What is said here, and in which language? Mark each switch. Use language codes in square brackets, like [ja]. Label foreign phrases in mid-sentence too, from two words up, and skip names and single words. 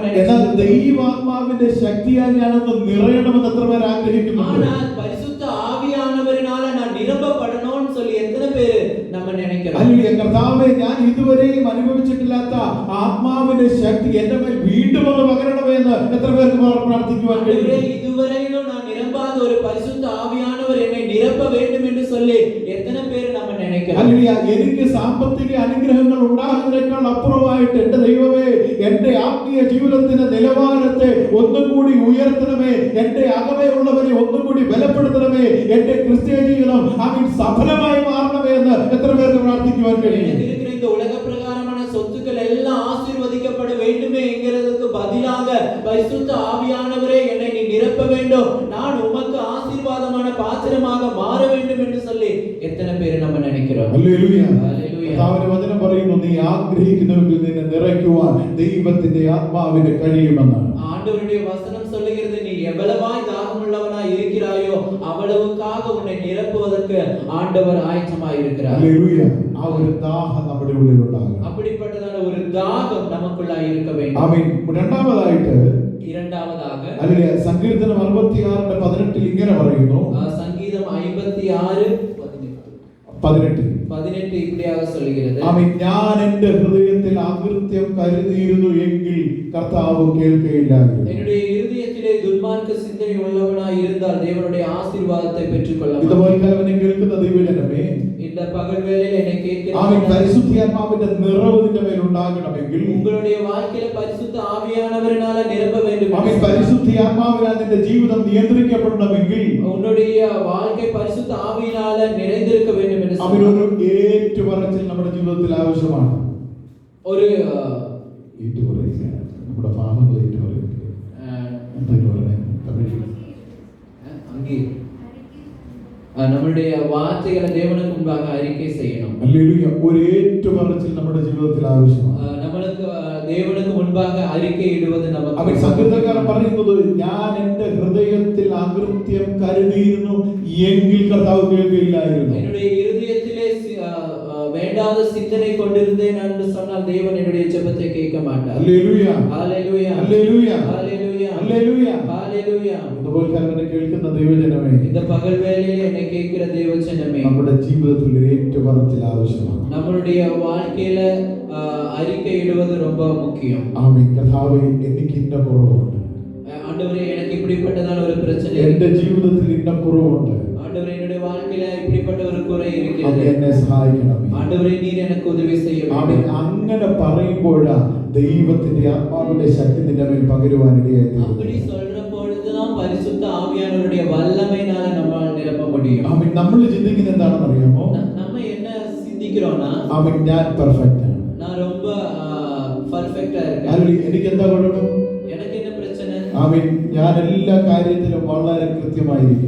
[ml] എന്നാൽ ദൈവാത്മാവിന്റെ ശക്തിയാൽ ഞാനൊന്ന് നിറയണമെന്ന് എത്ര പേർ ആഗ്രഹിക്കുന്നുണ്ട്? [ta] ஆனால் பரிசுத்த ஆவியானவரினால நான் நிரப்பப்படணும்னு சொல்லி எத்தனை பேர் நம்ம நினைக்கிறோம்? [ml] ഹല്ലേലൂയ. കർത്താവേ ഞാൻ ഇതുവരെയും അനുഭവിച്ചിട്ടില്ലാത്ത ആത്മാവിന്റെ ശക്തി എന്റെ മേൽ വീണ്ടും ഒന്ന് പകരണമേ എന്ന് എത്ര പേർക്ക് പ്രാർത്ഥിക്കുവാൻ കഴിയും? [ta] இதுவரையிலும் நான் நிரம்பாத ஒரு பரிசுத்த ஆவியானவர் என்னை நிரப்ப வேண்டும் என்று சொல்லி எத்தனை பேர் நம்ம நினைக்கிறோம்? [ml] ഹല്ലേലൂയ. എനിക്ക് സാമ്പത്തിക അനുഗ്രഹങ്ങൾ ഉണ്ടാകുന്നതിനേക്കാൾ അപ്പുറമായിട്ട് എന്റെ ദൈവമേ എന്റെ ആത്മീയ ജീവിതത്തിന്റെ നിലവാരത്തെ ഒന്നും കൂടി ഉയർത്തണമേ, എന്റെ അകമേ ഉള്ളവരെ ഒന്നും കൂടി ബലപ്പെടുത്തണമേ, എന്റെ ക്രിസ്തീയ ജീവിതം സഫലമായി മാറണമേ എന്ന് എത്ര പേർക്ക് പ്രാർത്ഥിക്കുവാൻ കഴിയും? [ta] இந்த உலக பிரகாரமான சொத்துக்கள் எல்லாம் ஆசீர்வதிக்கப்பட வேண்டுமே என்கிறதுக்கு பதிலாக பரிசுத்த ஆவியானவரே என்னை நீ நிரப்ப வேண்டும், நான் உமக்கு ஆசீர்வாதமான பாத்திரமாக மாற வேண்டும் என்று சொல்லி எத்தனை பேர் நம்ம நினைக்கிறோம்? [ml] ഹല്ലേലൂയ. ഹല്ലേലൂയ. കർത്താവിന്റെ വചനം പറയുന്നു, നീ ആഗ്രഹിക്കുന്നുവെങ്കിൽ നിന്നെ നിറയ്ക്കുവാൻ ദൈവത്തിന്റെ ആത്മാവിന് കഴിയുമെന്നാണ്. [ta] ஆண்டவருடைய வசனம் சொல்லுகிறது, நீ எவ்வளவாய் தாகமுள்ளவனாய் இருக்கிறாயோ அவ்வளவுக்காக உன்னை நிரப்புவதற்கு ஆண்டவர் ஆயத்தமாய் இருக்கிறார். [ml] ഹല്ലേലൂയ. ആ ഒരു ദാഹം നമ്മുടെ ഉള്ളിൽ ഉണ്ടാകണം. [ta] அப்படிப்பட்டதான ஒரு தாகம் நமக்குள்ளாய் இருக்க வேண்டும். [ml] ആമേൻ. രണ്ടാമതായിട്ട് ഹല്ലേലൂയ സങ്കീർത്തനം 66:18 ഇങ്ങനെ പറയുന്നു. [ta] സംഗീതം 56:18 இப்படியாக சொல்கிறது. [ml] ആമേൻ. ഞാൻ എൻ്റെ ഹൃദയത്തിൽ അകൃത്യം കരുതിയിരുന്നു എങ്കിൽ കർത്താവ് കേൾക്കുകയില്ലായിരുന്നു. [ta] என்னுடைய இதயத்திலே துன்மார்க்க சிந்தனை உள்ளவனாய் இருந்தால் தேவனுடைய ஆசீர்வாதத்தை பெற்றுக்கொள்ளலாம். [ml] ഇതുപോലെ കേൾക്കുന്ന ദൈവജനമേ, [ta] இந்த இந்த பகல் வேளையில என்னை [ml] ആമേൻ [ta] கேட்கிற [ml] പരിശുദ്ധാത്മാവിന്റെ നിറവ് നിന്റെ മേൽ ഉണ്ടാകണമെങ്കിൽ [ta] உங்களுடைய வாழ்க்கையில பரிசுத்த ஆவியானவரினால நிரம்ப வேண்டும் [ml] ആമേൻ പരിശുദ്ധാത്മാവിനാൽ നിന്റെ ജീവിതം നിയന്ത്രിക്കപ്പെടണമെങ്കിൽ [ta] உன்னுடைய வாழ்க்கை பரிசுத்த ஆவியினால நிறைந்திருக்க வேண்டும் என்று [ml] ആമേൻ ഒരു ഏറ്റുപറച്ചിൽ നമ്മുടെ ജീവിതത്തിൽ ആവശ്യമാണ്. [ta] ஒரு [ml] ഏറ്റുപറയുക നമ്മുടെ പാപങ്ങൾ ഏറ്റുപറയുക എന്താ പറയുന്നത് തമിഴിൽ [ta] அங்கே நம்மளுடைய வார்த்தைகளை தேவனுக்கு முன்பாக அறிக்கை செய்யணும். [ml] ഹല്ലേലൂയ. ഒരു ഏറ്റുപറച്ചിൽ നമ്മുടെ ജീവിതത്തിൽ ആവശ്യമാണ്. [ta] നമ്മൾക്ക് தேவனுக்கு முன்பாக அறிக்கை இடுவது [ml] അവൻ [ta] நமக்கு [ml] സങ്കീർത്തനക്കാരൻ പറയുന്നത് ഞാൻ എന്റെ ഹൃദയത്തിൽ അകൃത്യം കരുതിയിരുന്നു എങ്കിൽ കർത്താവ് കേൾക്കുകയില്ലായിരുന്നു. [ta] என்னுடைய இருதயத்திலே வேண்டாத சிந்தனை கொண்டிருந்தேன் என்று சொன்னால் தேவன் என்னுடைய ஜெபத்தை கேட்க மாட்டார். [ml] ഹല്ലേലൂയ [ta] ஹalleluya [ml] ഹല്ലേലൂയ [ta] ஹalleluya [ml] ഹല്ലേലൂയ. [ta] ஹalleluya. [ml] ഇതുപോലെ തന്നെ കേൾക്കുന്ന ദൈവജനമേ, [ta] இந்த பகல் வேளையிலே என்னை கேட்கிற தேவஜனமே, [ml] നമ്മുടെ ജീവിതത്തിൽ ഒരു ഏറ്റുപറച്ചിൽ ആവശ്യമാണ്. [ta] நம்மளுடைய வாழ்க்கையில அறிக்கை இடுவது ரொம்ப முக்கியம். [ml] ആമേൻ. കർത്താവേ എനിക്ക് ഇന്ന കുറവുണ്ട്, [ta] ஆண்டவரே எனக்கு இப்படிப்பட்டதான ஒரு பிரச்சனை [ml] എന്റെ [ta] இருக்கு. [ml] ജീവിതത്തിൽ ഇന്ന കുറവുണ്ട്, [ta] ஆண்டவரே என்னுடைய வாழ்க்கையில இப்படிப்பட்ட ஒரு குறை [ml] അത് [ta] இருக்கிறது. [ml] എന്നെ സഹായിക്കണമേ. [ta] ஆண்டவரே நீர் எனக்கு உதவி செய்ய [ml] ആമേൻ. [ta] வேண்டும். [ml] അങ്ങനെ പറയുമ്പോഴാ ദൈവത്തിന്റെ ആത്മാവിന്റെ ശക്തി നിന്റെ മേൽ പകരുവാൻ ഇടയായി. [ta] அப்படி சொல்ற பொழுதுதான் பரிசுத்த ஆவியானவருடைய வல்லமையினால நம்மால் நிரப்ப முடியும். [ml] ആമേൻ. നമ്മൾ ചിന്തിക്കുന്നത് എന്താണെന്ന് അറിയാമോ? [ta] நம்ம என்ன சிந்திக்கிறோம்னா, [ml] ആമേൻ ഞാൻ പെർഫെക്റ്റ് ആണ്, [ta] நான் ரொம்ப பெர்ஃபெக்ட்டா இருக்கேன். [ml] അല്ലെങ്കിൽ എനിക്ക് എന്താ കുഴപ്പം? [ta] எனக்கு என்ன பிரச்சனை? [ml] ആമേൻ ഞാൻ എല്ലാ കാര്യത്തിലും വളരെ കൃത്യമായിരിക്കും.